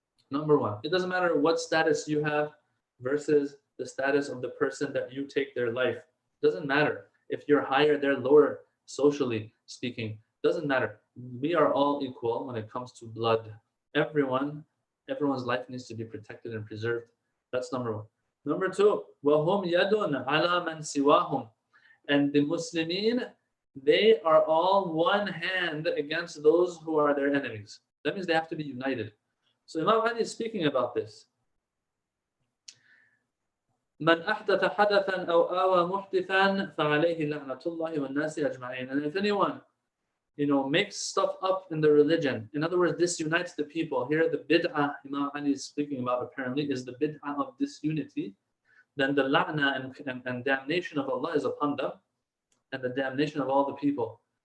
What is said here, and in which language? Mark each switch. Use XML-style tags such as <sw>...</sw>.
<en>Number 1, it doesn't matter what status you have versus the status of the person that you take their life. It doesn't matter. If you're higher, they're lower, socially speaking. Doesn't matter. We are all equal when it comes to blood. Everyone's life needs to be protected and preserved. That's number 1. Number 2,</en> <ar>وَهُمْ يَدٌ عَلَى مَنْ سِوَاهُمْ.</ar> <en>And the Muslimin, they are all one hand against those who are their enemies. That means they have to be united. So Imam Ali is speaking about this.</en> <ar>من أحدث حدثا أو آوى محدثا فعليه لعنة الله والناس أجمعين.</ar> <en>And if anyone, makes stuff up in the religion, in other words, disunites the people. Here, the bid'ah Imam Ali is speaking about apparently is the bid'ah of disunity. Then the la'na and damnation of Allah is upon them, and the damnation of all the people.</en>